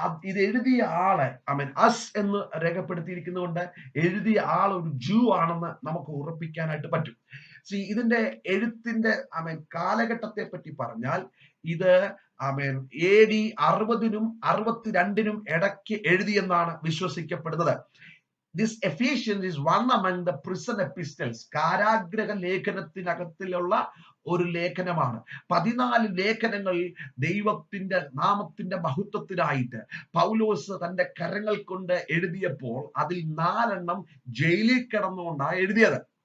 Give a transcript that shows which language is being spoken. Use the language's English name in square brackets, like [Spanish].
[Malayalam] ഇത് എഴുതിയ ആളെ ആമേൻ അസ് എന്ന് രേഖപ്പെടുത്തിയിരിക്കുന്നതുകൊണ്ട് എഴുതിയ ആൾ ഒരു ജൂ ആണെന്ന് നമുക്ക് ഉറപ്പിക്കാനായിട്ട് പറ്റും. ഇതിന്റെ എഴുത്തിന്റെ ആമേൻ കാലഘട്ടത്തെ പറ്റി പറഞ്ഞാൽ, ഇത് ആമേൻ AD 60-നും 62-നും ഇടയ്ക്ക് എഴുതിയെന്നാണ് വിശ്വസിക്കപ്പെടുന്നത്. [English] This Ephesians is one among the prison epistles. [Malayalam] കാരാഗ്രഹ ലേഖനത്തിനകത്തിലുള്ള ഒരു ലേഖനമാണ്. 14 ലേഖനങ്ങൾ ദൈവത്തിന്റെ നാമത്തിന്റെ മഹത്വത്തിനായിട്ട് പൗലോസ് തന്റെ കരങ്ങൾ കൊണ്ട് എഴുതിയപ്പോൾ അതിൽ 4 ജയിലിൽ കിടന്നുകൊണ്ടാണ് എഴുതിയത്.